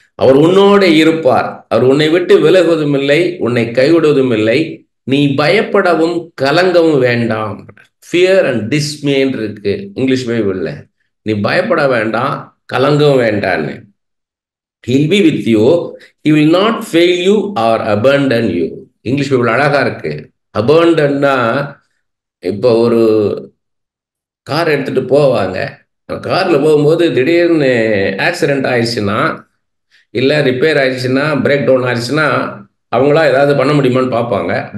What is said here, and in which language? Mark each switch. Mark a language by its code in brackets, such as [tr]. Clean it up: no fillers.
[ta] அவர் உன்னோட இருப்பார். அவர் உன்னை விட்டு விலகுவதும் இல்லை, உன்னை கைவிடுவதும் இல்லை. நீ பயப்படவும் கலங்கவும் வேண்டாம். [en] fear and dismay [ta] இருக்கு இங்கிலீஷ் பைபிள்ல. நீ பயப்பட வேண்டாம், கலங்கவும் வேண்டான்னு. [en] He'll be with you. He will not fail you or abandon you. [ta] English Bible அழகா இருக்கு. அபண்டன்னா, இப்போ ஒரு கார் எடுத்துட்டு போவாங்க. கார்ல போகும்போது திடீர்னு ஆக்சிடென்ட் ஆயிடுச்சுன்னா, இல்லை ரிப்பேர் ஆயிடுச்சுன்னா, பிரேக் டவுன் ஆயிடுச்சுன்னா, அவங்களா ஏதாவது பண்ண முடியுமான்னு பார்ப்பாங்க.